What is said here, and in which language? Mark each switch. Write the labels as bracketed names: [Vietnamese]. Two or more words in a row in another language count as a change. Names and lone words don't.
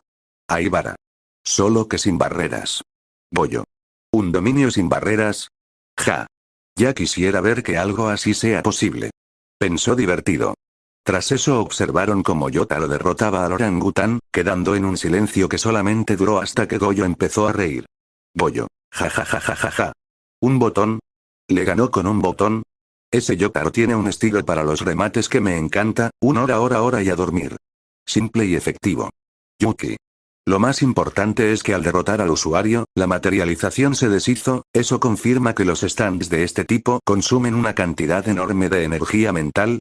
[Spanish] Aibara. Solo que sin barreras. Boyo. ¿Un dominio sin barreras? Ja. Ya quisiera ver que algo así sea posible. Pensó divertido. Tras eso observaron cómo Yotaro derrotaba al orangután, quedando en un silencio que solamente duró hasta que Goyo empezó a reír. Boyo. Ja ja ja ja ja ja. ¿Un botón? ¿Le ganó con un botón? Ese Yotaro tiene un estilo para los remates que me encanta. Hora y a dormir. Simple y efectivo. Yuki. Lo más importante es que al derrotar al usuario, la materialización se deshizo. Eso confirma que los stands de este tipo consumen una cantidad enorme de energía mental.